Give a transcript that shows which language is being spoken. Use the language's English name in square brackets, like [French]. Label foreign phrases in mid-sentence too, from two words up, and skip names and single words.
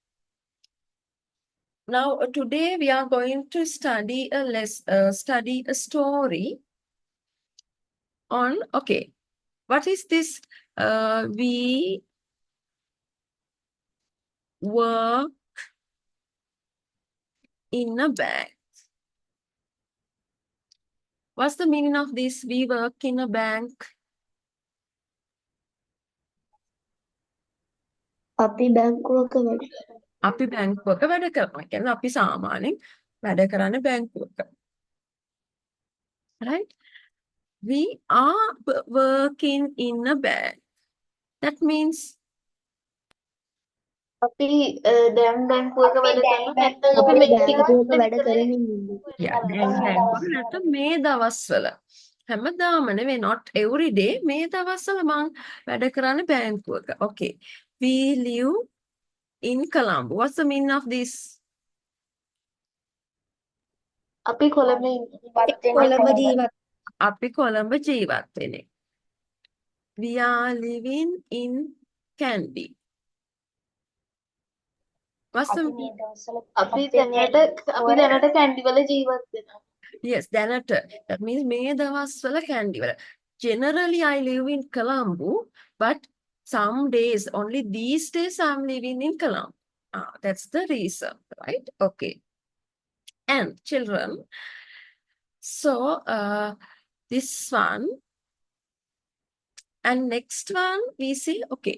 [English] Now today we are going to study a story on, okay, what is this? We work in a bank. What's the meaning of this? We work in a bank. [Sinhala] අපි බැංකුවක වැඩ අපි බැංකුවක වැඩ කරනවා. කියන්නේ අපි සාමාන්‍යයෙන් වැඩ කරන්නේ බැංකුවක. [English] Right? We are working in a bank. That means [Sinhala] අපි දැන් බැංකුවක වැඩ කරනවා නැත්නම් අපි අපි මේ බැංකුවක ටිකක් වැඩ විතරයි කරමින් ඉන්නේ. yeah, දැන් බැංකුවක නැත්නම් මේ දවස්වල හැමදාම නෙවෙයි [English] not every day [Sinhala] මේ දවස්වල මං වැඩ කරන්නේ බැංකුවක. [English] Okay. We live in Colombo. What's the meaning of this? [Sinhala] අපි කොළඹ ඉන්නවා. කොළඹ ජීවත් අපි කොළඹ ජීවත් වෙන්නේ. [English] We are living in Kandy. What's the meaning? [Sinhala] අපි දැනට කැන්ඩි වල ජීවත් වෙනවා. Yes, දැනට. [English] That means [Sinhala] මේ දවස්වල Kandy වල. [English] Generally, I live in Colombo, but some days, only these days I'm living in Colombo. That's the reason, right? Okay. And children, so this one, and next one we see, okay.